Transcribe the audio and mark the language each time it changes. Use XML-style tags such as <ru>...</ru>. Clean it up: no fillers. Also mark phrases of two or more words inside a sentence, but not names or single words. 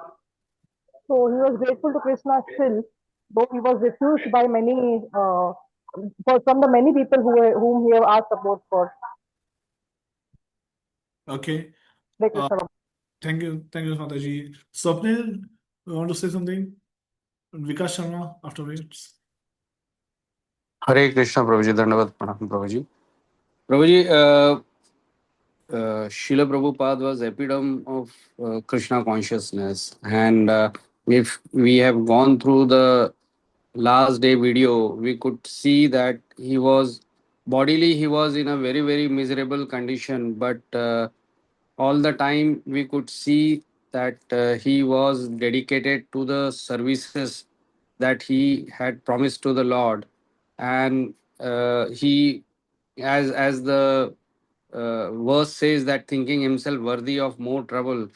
<en>So he was grateful to Krishna still, though he was refused by many from the many people whom he have asked support for. Okay. Hare Uh, Krishna. thank you, Mataji. Swapnil, you want to say something? Vikas Sharma afterwards.</en> <hi>हरे कृष्णा प्रभु जी, दंडवत प्रणाम प्रभु जी। प्रभु जी,</hi> <en>Srila Prabhupada was epitome of Krishna consciousness, and if we have gone through the last day video, we could see that he was in a very very miserable condition, but all the time we could see that he was dedicated to the services that he had promised to the Lord, and he, as the verse says, that thinking himself worthy of more trouble.</en>